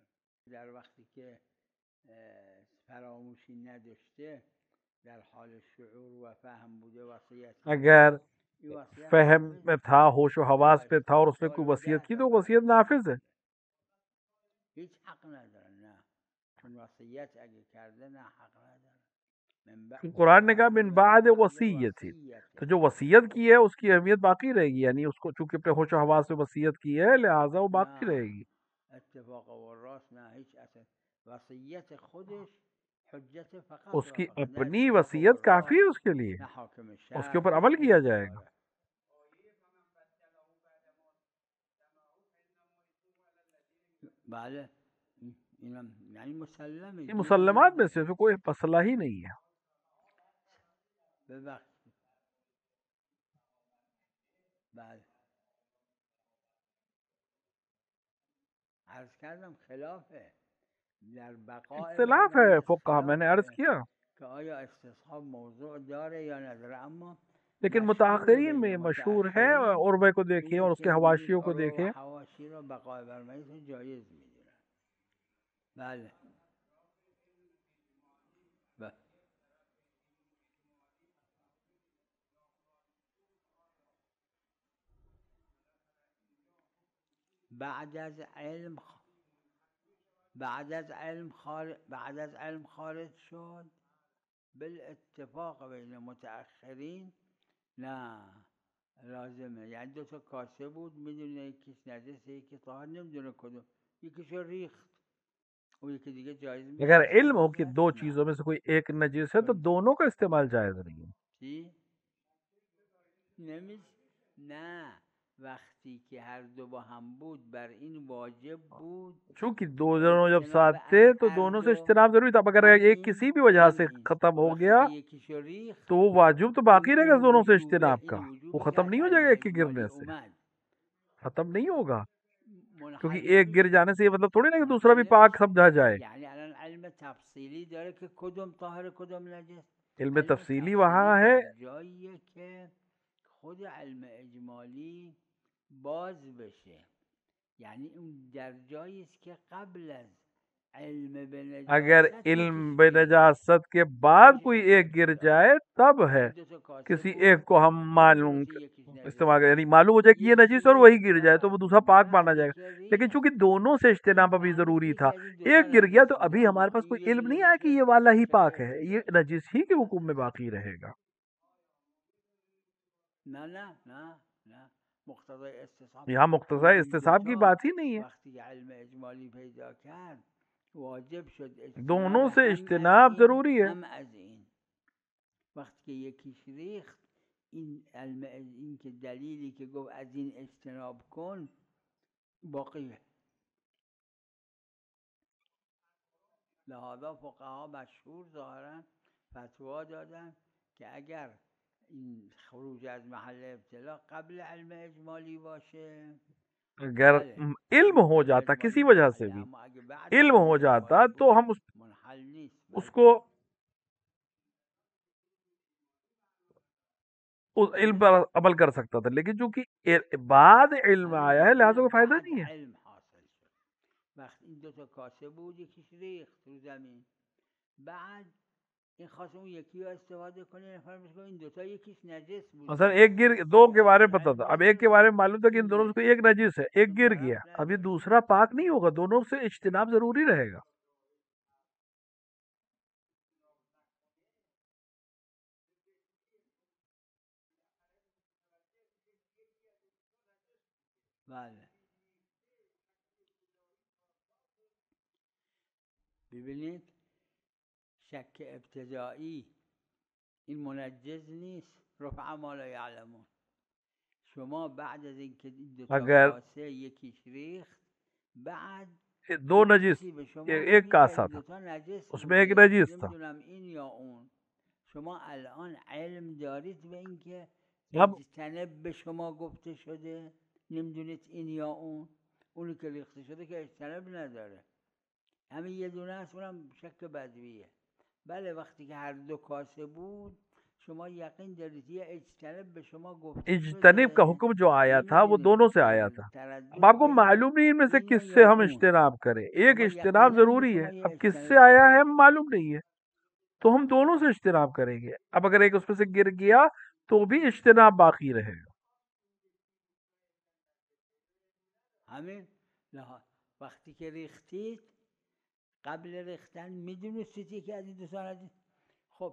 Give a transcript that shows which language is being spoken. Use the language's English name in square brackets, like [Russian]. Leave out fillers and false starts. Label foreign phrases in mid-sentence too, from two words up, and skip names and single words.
[Persian] در وقتی که فراموشی نداشته در حال شعور و فهم بوده وصیت [Urdu] اگر فہم میں تھا، ہوش و حواس پہ تھا اور اس نے کوئی وصیت کی تو وصیت نافذ ہے. [Persian] هیچ حق ندارن، نه چون وصیت اگه کرده نه حق ندارن. [Urdu] قرآن نے کہا [Arabic] من بعد وصیت، [Urdu] تو جو وصیت کی ہے اس کی اہمیت باقی رہے گی، یعنی اس کو چونکہ اپنے ہوش و حواس سے وصیت کی ہے لہٰذا وہ باقی رہے گی. [Persian] اتفاق و راست نه هیچ اصلا وصیت خودش حجت فقط [Urdu] اس کی اپنی وصیت کافی ہے اس کے لیے، اس کے اوپر عمل کیا جائے گا. [Persian] بله اینم یعنی مسلمه، [Urdu] یہ مسلمات میں سے کوئی مسئلہ ہی نہیں ہے. [Persian] ببخشید بله عرض کردم خلافه در بقاء [Urdu] اختلاف ہے فقہ، میں نے عرض کیا، [Persian] کہ آیا استصحاب موضوع داره یا نداره، اما [Urdu] لیکن متاخرین میں مشہور ہے، عربے کو دیکھیں اور اس کے حواشیوں کو دیکھیں. [Persian] حواشی رو بقاء برمیت جایز میدونن. بله بعد از علم خارج شد بالاتفاق بین متأخرین نه لازمه. یعنی دو تا کاسه بود، میدونه یکیش نجسه یکی طاهر، نمیدونه کدوم، یکیشو ریخت و یکی دیگه جایز میشه. [Urdu] اگر علم ہو کہ دو چیزوں میں سے کوئی ایک نجس ہے تو دونوں کا استعمال جائز نہیں ہے. [Persian] چی؟ نه وقتی که هر دو با هم بود بر این واجب بود، [Urdu] چونکہ دو جنوں جب ساتھ تھے تو دونوں سے اجتناب ضروری تھا. اگر ایک کسی بھی وجہ سے ختم ہو گیا تو وہ واجب تو باقی رہے گا دونوں سے اجتناب کا، وہ ختم نہیں ہو جائے گا ایک کے گرنے سے، ختم نہیں ہوگا. کیونکہ ایک گر جانے سے یہ مطلب تھوڑی نا کہ دوسرا بھی پاک سمجھا جائے. [Persian] یعنی الان علم تفصیلی داره که کدوم طاهر کدوم نجس. [Urdu] علم تفصیلی وہاں ہے، [Persian] جاییه که خود علم اجمالی باز بشه، یعنی اون در جایی است که قبل از علم به نجاست، [Urdu] اگر علم بے نجاست کے بعد کوئی ایک گر جائے تب ہے کسی ایک کو ہم معلوم استعمال کریں، یعنی معلوم ہو جائے کہ یہ نجس اور وہی گر جائے تو وہ دوسرا پاک مانا جائے گا. لیکن چونکہ دونوں سے اجتناب ابھی ضروری تھا، ایک گر گیا تو ابھی ہمارے پاس کوئی علم نہیں آیا کہ یہ والا ہی پاک ہے، یہ نجس ہی کے حکم میں باقی رہے گا. [Persian] نه مقتضای استصحاب [Urdu] یہاں مقتضی استصحاب کی بات ہی نہیں ہے. [Persian] وقتی کہ علم اجمالی پیدا کرد واجب شد [Urdu] دونوں اجتناب سے [Persian] هم اجتناب از این [Urdu] ضروری ہے. [Persian] هم از این. وقتی که یکیش ریخت این علم این که دلیلی که گفت از این اجتناب کن باقیه. لہذا فقها مشهور ظاهرا فتوا دادن که اگر این خروج از محل ابتلا قبل علم اجمالی باشه [Urdu] اگر علم ہو جاتا کسی وجہ سے بھی علم ہو جاتا تو ہم [Persian] منحل نیست. [Urdu] اس کو اس علم پر عمل کر سکتا تھا، لیکن چونکہ بعد علم آیا ہے لہٰذا کوئی فائدہ نہیں ہے. [Persian] علم حاصل شد. وقت این دو تا کاسه بود یکیش ریخت رو زمین، بعد این خواست اون یکی رو استفاده کنه، نفر میگه این دوتا یکیش نجس بود. [Urdu] مثلا ایک گر دو کے بارے میں پتا تھا، اب ایک کے بارے میں معلوم تھا کہ ان دونوں سے کوئی ایک نجس ہے، ایک گر گیا، اب یہ دوسرا پاک نہیں ہوگا، دونوں سے اجتناب ضروری رہے گا. [Persian] بله ببینید شک ابتدایی این منجز نیست، [Arabic] رفع ما لا یعلمون. [Persian] شما بعد از اینکه این دو تا کاسه یکیش ریخت بعد [Urdu] دو نجس ایک کاسا تھا اس میں ایک نجس تھا، [Persian] نمیدونم این یا اون. شما الان علم دارید به اینکه [Urdu] اب [Persian] اجتنب به شما گفته شده، نمیدونید این یا اون. اونی که ریخته شده که اجتنب نداره، همین یه دونه است، اونم شک بدویه. بله وقتی که هر دو کاسه بود شما یقین دارید یہ اجتنب به شما گفته [Urdu] اجتنب کا حکم جو آیا تھا وہ دونوں سے آیا تھا. اب آپ کو معلوم نہیں ان میں سے کس سے ہم اجتناب کریں، ایک اجتناب ضروری ہے، اب کس سے آیا ہے ہم معلوم نہیں ہے تو ہم دونوں سے اجتناب کریں گے. اب اگر ایک اس میں سے گر گیا تو بھی اجتناب باقی رہے گا. [Persian] همین وقتی که ریختید قبل ریختن میدونستید که از این دو تا خب